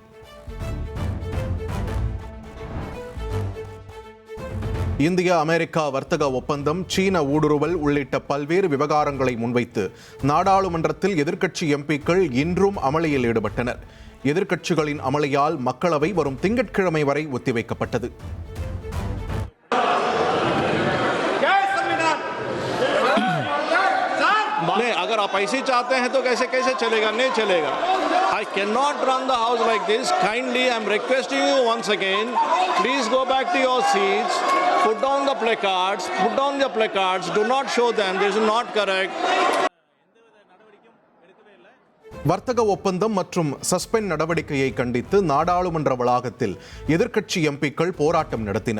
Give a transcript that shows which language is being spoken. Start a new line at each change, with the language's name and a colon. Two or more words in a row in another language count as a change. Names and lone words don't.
Tamil: இந்தியா அமெரிக்கா வர்த்தக ஒப்பந்தம், சீன ஊடுருவல் உள்ளிட்ட பல்வேறு விவகாரங்களை முன்வைத்து நாடாளுமன்றத்தில் எதிர்க்கட்சி எம்பிக்கள் இன்றும் அமளியில் ஈடுபட்டனர். எதிர்க்கட்சிகளின் அமளியால் மக்களவை வரும் திங்கட்கிழமை வரை ஒத்திவைக்கப்பட்டது.
Hindi: अगर आप ऐसे चाहते हैं तो कैसे कैसे चलेगा? नहीं चलेगा.
English: I cannot run the house like this. Kindly, I am requesting you once again, please go back to your seats, put down the placards, do not show them, this is not correct.
Tamil: வர்த்தக ஒப்பந்தம் மற்றும் சஸ்பெண்ட் நடவடிக்கையை கண்டித்து நாடாளுமன்ற வளாகத்தில் எதிர்க்கட்சி எம்பிக்கள் போராட்டம் நடத்தினர்.